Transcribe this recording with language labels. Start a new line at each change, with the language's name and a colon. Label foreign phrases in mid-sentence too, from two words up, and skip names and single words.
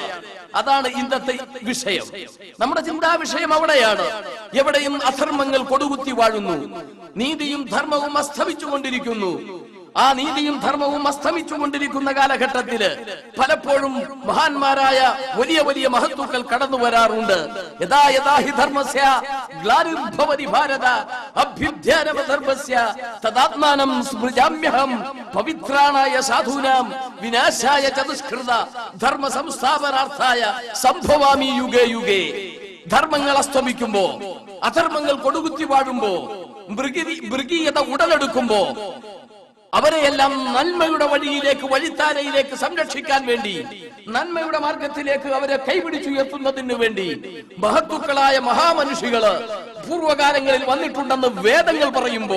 Malayalam: അതാണ് ഇന്നത്തെ വിഷയം. നമ്മുടെ ചിന്താ വിഷയം അവിടെയാണ്. എവിടെയും അധർമ്മങ്ങൾ കൊടുകുത്തി വാഴുന്നു, നീതിയും ധർമ്മവും അസ്തമിച്ചുകൊണ്ടിരിക്കുന്നു. ആ നീതിയും ധർമ്മവും അസ്തമിച്ചുകൊണ്ടിരിക്കുന്ന കാലഘട്ടത്തില് പലപ്പോഴും മഹാന്മാരായ വലിയ വലിയ മഹത്തുക്കൾ കടന്നു വരാറുണ്ട്.
Sanskrit: യഥാ യഥാ ഹി ധർമ്മസ്യ ഗ്ലാനിർഭവതി ഭാരത അഭ്യുത്ഥാനമധർമ്മസ്യ തദാത്മാനം സ്മൃജാമ്യഹം പവിത്രാണായ സാധൂനാം വിനാശായ ചതുഷ്കൃത ധർമ്മ സംസ്ഥാപനാർത്ഥായ സംഭവാമി യുഗേ യുഗേ.
Malayalam: ധർമ്മങ്ങൾ അസ്തമിക്കുമ്പോ, അധർമ്മങ്ങൾ കൊടുകുത്തി വാഴുമ്പോ, മൃഗീയത ഉടലെടുക്കുമ്പോ അവരെയെല്ലാം നന്മയുടെ വഴിയിലേക്ക്, വഴിത്താരയിലേക്ക് സംരക്ഷിക്കാൻ വേണ്ടി, നന്മയുടെ മാർഗത്തിലേക്ക് അവരെ കൈപിടിച്ചുയർത്തുന്നതിന് വേണ്ടി മഹത്തുക്കളായ മഹാമനുഷികള് പൂർവകാലങ്ങളിൽ വന്നിട്ടുണ്ടെന്ന് വേദങ്ങൾ പറയുമ്പോ,